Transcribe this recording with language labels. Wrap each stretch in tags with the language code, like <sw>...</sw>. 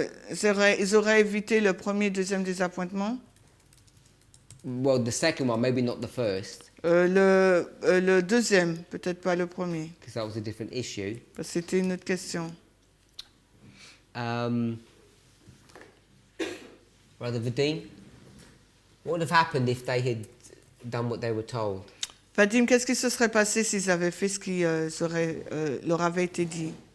<fr>Ils auraient évité le premier et deuxième désappointement.</fr> <en>Well, the second one, maybe not the first,</en> <fr>Le deuxième, peut-être pas le premier,</fr> <en>because that was a different issue.</en> <fr>parce que c'était une autre question.</fr> <en>Brother Vadim, what would have happened if they had done what they were told?</en> <fr>Vadim, qu'est-ce qui se serait passé s'ils avaient fait ce qui leur avait été dit?</fr>